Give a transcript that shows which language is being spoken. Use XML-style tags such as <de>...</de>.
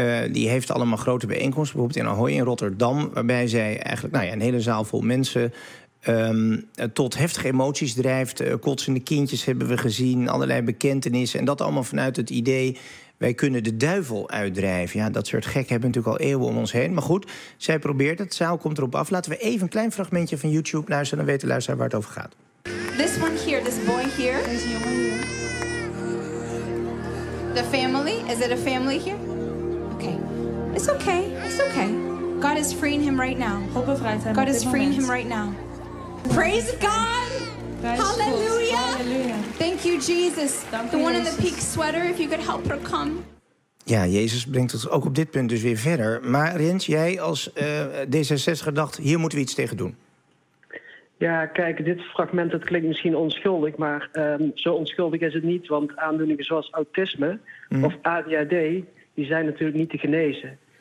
<nl>Die heeft allemaal grote bijeenkomsten, bijvoorbeeld in Ahoy in Rotterdam, waarbij zij eigenlijk een hele zaal vol mensen tot heftige emoties drijft. Kotsende kindjes hebben we gezien, allerlei bekentenissen. En dat allemaal vanuit het idee, wij kunnen de duivel uitdrijven. Ja, dat soort gek hebben natuurlijk al eeuwen om ons heen. Maar goed, zij probeert het, zaal komt erop af. Laten we even een klein fragmentje van YouTube luisteren. Dan weet de luisteraar waar het over gaat.</nl> <en>This one here, this boy here.</en> <nl>Deze jongen hier.</nl> <en>The family, is it a family here? Okay. It's okay. It's okay. God is freeing him right now.</en> <nl>God bevrijdt hem.</nl> <en>God is freeing him right now. Praise God. Hallelujah. Thank you, Jesus. The one in the pink sweater, if you could help her come.</en> <nl>Ja, Jezus brengt het ook op dit punt dus weer verder. Maar Rens, jij als D66 dacht, hier moeten we iets tegen doen. Ja, kijk, dit fragment dat klinkt misschien onschuldig, maar zo onschuldig is het niet. Want aandoeningen zoals autisme of ADHD, die zijn natuurlijk niet te genezen.</nl>